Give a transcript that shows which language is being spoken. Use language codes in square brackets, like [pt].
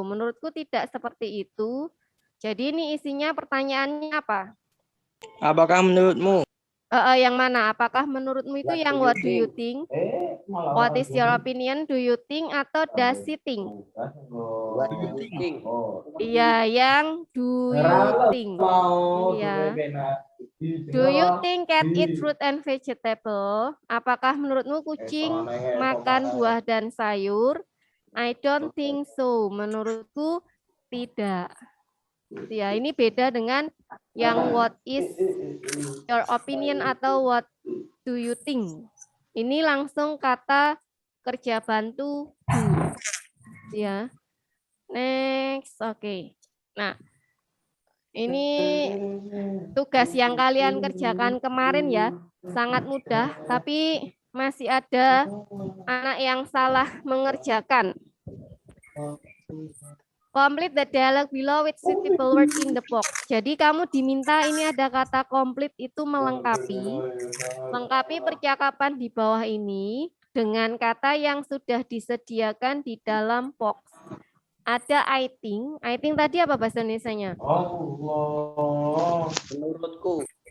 [id] Menurutku tidak seperti itu. Jadi ini isinya pertanyaannya apa? Apakah menurutmu? Yang mana? Apakah menurutmu itu yang [en] what do you think? What is your opinion? Do you think atau does he think? What do you think? [id] Iya, yang [en] do you think. [id] Iya. [en] Do you think cat eat fruit and vegetable? [id] Apakah menurutmu kucing makan buah dan sayur? [en] I don't think so. [id] Menurutku tidak. Ya, ini beda dengan yang [en] what is your opinion [id] atau [en] what do you think. [id] Ini langsung kata kerja bantu do. Ya. [en] Next, oke. [id] Nah, ini tugas yang kalian kerjakan kemarin ya, sangat mudah, tapi masih ada anak yang salah mengerjakan. [en] Complete the dialogue below with suitable word in the box. [id] Jadi kamu diminta ini ada kata complete itu melengkapi percakapan di bawah ini dengan kata yang sudah disediakan di dalam box. Ada [en] I think [id] tadi apa bahasa Indonesianya? Menurutku.